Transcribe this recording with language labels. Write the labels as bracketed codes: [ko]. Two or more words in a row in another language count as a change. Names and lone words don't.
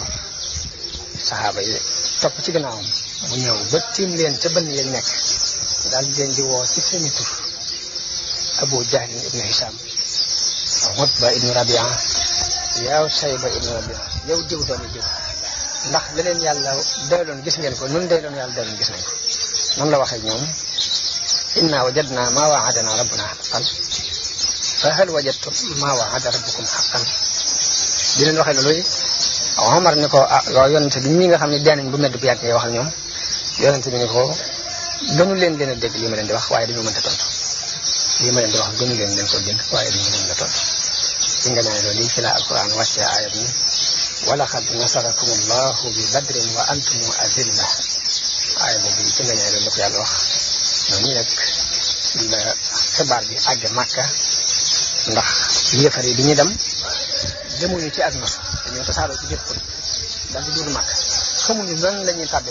[wo] saxaaba yi topp ci gannaawam mu ñëw ba tiim leen ca bënn yañ nekk daal di leen di woo ci seeni tur Abu Jahl ibnu Hisam Utba ibnu Rabia yow Sayba ibnu Rabia yow diw doomi diw ndax leneen yàlla doyloon gis ngeen ko nun doyloon yàlla doyloon gis nañ ko noonu la waxee ñoom [ar] إنا وجدنا ما وعدنا ربنا حقا فهل وجدتم ما وعد ربكم حقا [wo] di leen waxee loolu Omar ni ko loolu yonente bi ñi nga xam ne dee nañ bu medd bu yàggee wax ak ñoom yonent bi ni ko gënu leen a dégg li ma leen di wax waaye dañoo mënta tontu li ma leen di wax gënu leen ko dégg waaye dañoo mën a tontu ci nga nee loolu ci la alquran wàccee aaya bi [ar] ولقد نصركم الله ببدر وأنتم أذلة [wo] aaya boobu ci nga nee loolu la ko yàlla wax noonu nag la xibaar bi àgg Màkka ndax yéefar yi bi ñu dem demuñu ci ak nos dañoo tasaaroo ci jëpp daal di dugg Màkka xamuñu lan la ñuy tàbbi